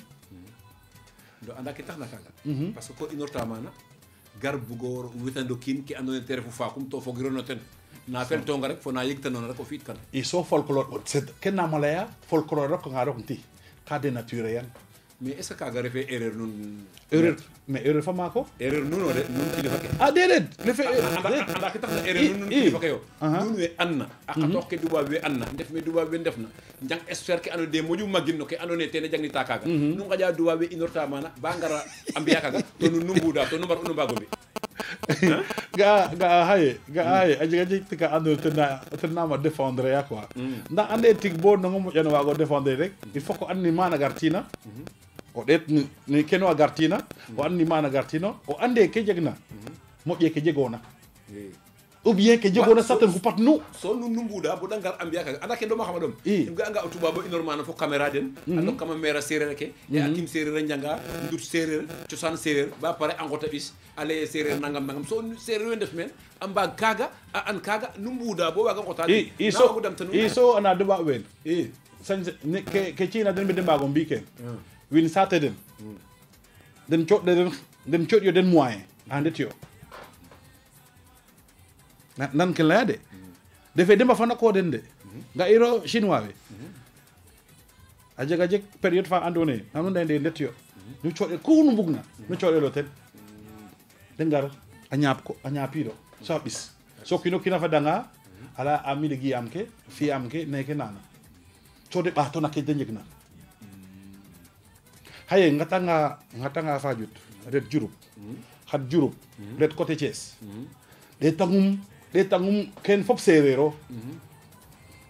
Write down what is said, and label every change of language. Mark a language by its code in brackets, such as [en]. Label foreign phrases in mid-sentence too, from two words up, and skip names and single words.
[srr] do anda ke taxna kaaga [fr] parce que [srr] ko inorta maana gar bugo witando kiin ke andoona yee te refu faakum to fogirono ten na feltonga rek fo na yegtanoona rek o fi'it kan i so folklore ken nama laya folklore rok nga rok nti ka dénaturer yan [fr] mais est ce que [srr] kaaga refee erreur nun [fr] mais erreur [srr] fa maako erreur nuno de nun kilifa ke déedéet refe anda ke taxna erreur nun kilifa ke yo nun we anna a qatoox ke dubaab we anna ndef me dubaab we ndefna njang expert ke andoona yee moƴu magin no ke andoona yee tene jangnita kaaga nu ngaƴa dubaab we inorta maana ba ngara a mbi'a kaaga to nun nu mbuuda to nu mbar unu mbaago mbi ga haye a jeg tika andoona ten nama défendre ya quoi nda ande tig bo nango moƴano waago défendre rek [fr] il faut que [srr] o and ni mana gartina o ɗeet ni keno a gartina o and ni mana gartina o ande ke jegna moƴƴe ke jegoona [fr] ou bien [srr] ke jegoona sax ten xupat nu so nun nu mbuuda bo da ngar a mbi'a kaaga anda ke ɗoma xama ɗom im ga'anga o tubaab o inor maana fo caméra den a ndok kama maire a séeréer ake e a kim séeréer a njanga ndut séeréer cosaan séeréer ba pare a nqota ɓis a leye séeréer nangam nangam so séeréer we ndef meen a mbaag kaaga a an kaaga nu mbuuda bo waaga nqota i so ana deɓa ween ke ci'na den ɓe de mbaago mbi keen win saate den den cooɗyo den moyen a ndet yo nan ke leya de defe demba fana ko den de ga'iro chinois we a jeg période fa andoona yee andoona yee ndet yo nu cooɗel ku nu mbugna nu cooɗelo ten de ngar a ñaapiido so a ɓis so kiin o kiin a fadanga ala a mi de gi'aam ke fi'aam ke neke nana so de ɓaatona ke de njegna xaye ngatanga Fadiouth ret Diouroup xat Diouroup ret côté Thiès ɗeetangum ken fop séeréer o